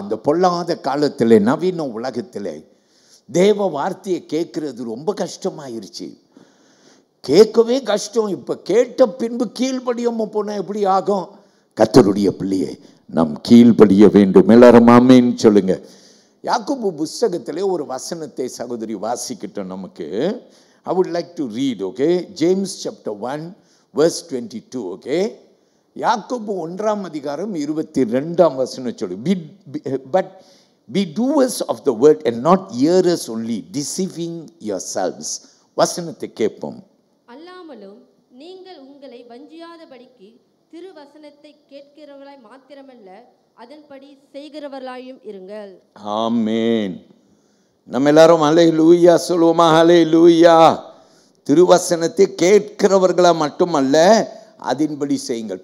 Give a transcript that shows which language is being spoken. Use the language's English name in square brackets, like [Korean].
[Tamil] இந்த பொல்லாத காலத்தில், நவீன உலகத்தில் தேவ வார்த்தையை கேட்கறது ரொம்ப கஷ்டமாயிருச்சு. கேட்கவே கஷ்டம். இப்போ கேட்ட பின்பு கீழ்ப்படியாம போனால் எப்படி ஆகும்? கர்த்தருடைய பிள்ளையை நாம் கீழ்ப்படிய வேண்டும். எல்லாரும் ஆமீன் சொல்லுங்க. யாக்கோபு புஸ்தகத்திலே ஒரு வசனத்தை சகோதரி வாசிக்கிட்டோம் நமக்கு. [English] I would like to read, okay? James chapter 1 verse 22, okay? [Tamil] யாக்கோபு 1ஆம் அதிகாரம் 22ஆம் வசனம் சொல்லு. [English] But be doers of the word and not hearers only, deceiving yourselves. [Tamil] வசனத்தை கேட்போம். அல்லாமலும் நீங்கள் உங்களை வஞ்சியாதபடிக்கு திருவசனத்தை கேட்கிறவர்களாய் மாத்திரமல்ல, அதன்படி செய்கிறவர்களாயும் இருங்கள். ஆமென். நம்ம எல்லாரும் ஹல்லேலூயா சொல்லுவோமா? ஹல்லேலூயா. திருவசனத்தை கேட்கிறவர்களா மட்டுமல்ல, அதன்படி செய்யுங்கள்.